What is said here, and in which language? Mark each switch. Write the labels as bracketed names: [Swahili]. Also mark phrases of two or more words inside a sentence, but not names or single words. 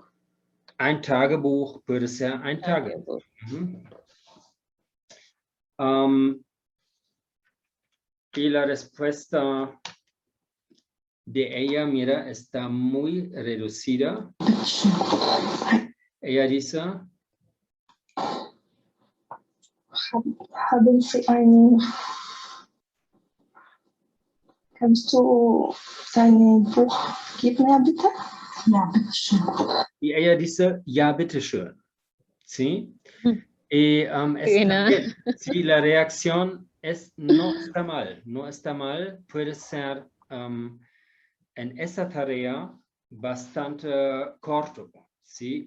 [German] Ein Tagebuch [Spanish] puede ser [German] ein Tagebuch. [Spanish] Y la respuesta de ella, mira, está muy reducida. Ella dice, [German] Haben Sie ein... Kannst du sein Buch geben, mir bitte? Ja, bitte schön. [Spanish] y ella dice, ya, bitteschön. ¿Sí? Hm. Y Pena. bien. Sí, la reacción no está mal, no está mal. Puede ser en esa tarea, bastante corto, ¿sí?